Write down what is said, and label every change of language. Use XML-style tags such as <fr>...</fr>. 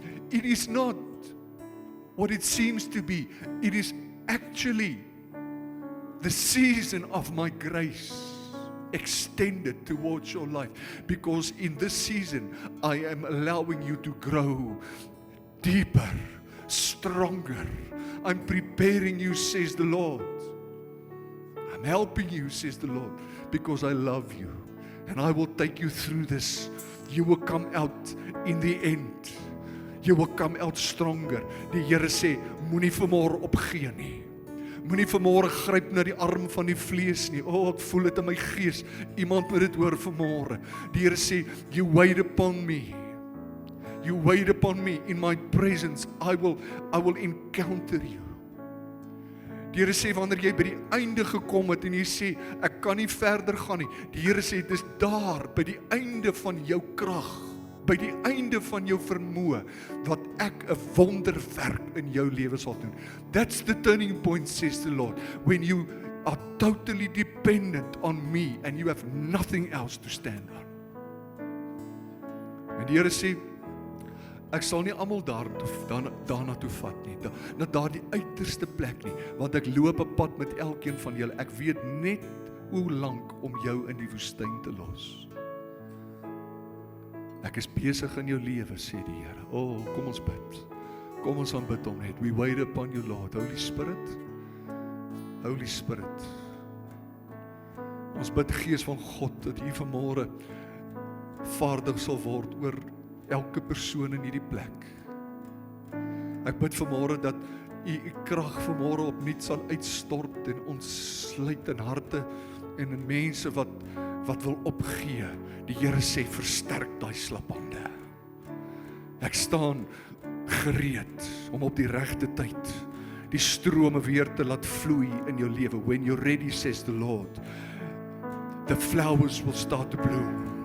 <en>It is not what it seems to be. It is actually the season of my grace extended towards your life, because in this season I am allowing you to grow deeper, stronger. I'm preparing you, says the Lord. I'm helping you, says the Lord, because I love you and I will take you through this. You will come out in the end. You will come out stronger.</en> <af>Die Here sê, moenie vanmôre opgee nie. Moenie vanmôre gryp na die arm van die vlees nie. O, ek voel dit in my gees. Iemand moet dit hoor vanmôre. Die Here sê,</af> <en>you wait upon me. You wait upon me in my presence. I will encounter you.</en> <af>Die Here sê, wanneer jy by die einde gekom het en jy sê, ek kan nie verder gaan nie. Die Here sê, dis daar by die einde van jou krag, by die einde van jou vermoë, wat ek 'n wonderwerk in jou lewe sal doen.</af> <en>That's the turning point, says the Lord, when you are totally dependent on me and you have nothing else to stand on.</en> <af>En die Here sê, ek sal nie almal daarna toe vat nie, na daardie uiterste plek nie, want ek loop 'n pad met elkeen van julle. Ek weet net hoe lank om jou in die woestyn te los. Ek is besig in jou lewe, sê die Here. O, kom ons bid. Kom ons aanbid hom net.</af> <en>We wait upon you, Lord. Holy Spirit. Holy Spirit.</en> <af>Ons bid, Gees van God, dat U vanmôre vaardig sal word oor elke persoon in hierdie plek. Ek bid vanmôre dat U krag vanmôre opnuut sal uitstort en ons sluit in harte en in mense wat wil opgee. Die Here sê, versterk daai slaphande. Ek staan gereed om op die regte tyd die strome weer te laat vloei in jou lewe.</af> <en>When you're ready, says the Lord, the flowers will start to bloom.</en>